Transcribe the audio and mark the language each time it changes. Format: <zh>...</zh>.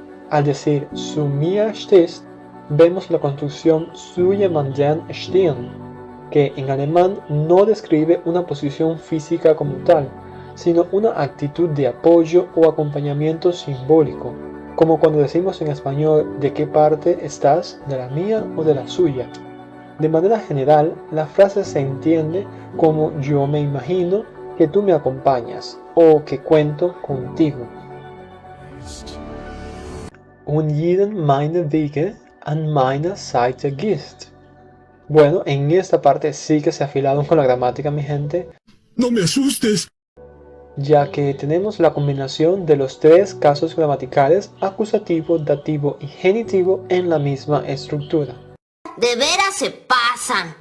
<es>Al decir</es> <de>zu mir stehst,</de> <es>vemos la construcción</es> <de>zu jemandem stehen,</de> <es>que en alemán no describe una posición física como tal, sino una actitud de apoyo o acompañamiento simbólico, como cuando decimos en español ¿de qué parte estás? ¿De la mía o de la suya? De manera general, la frase se entiende como yo me imagino que tú me acompañas o que cuento contigo.</es> <de>Und jeden meine Wege an meiner Seite gehst.</de> <es>Bueno, en esta parte sí que se afilaron con la gramática, mi gente. ¡No me asustes! Ya que tenemos la combinación de los tres casos gramaticales acusativo, dativo y genitivo en la misma estructura. De veras se pasan.</es>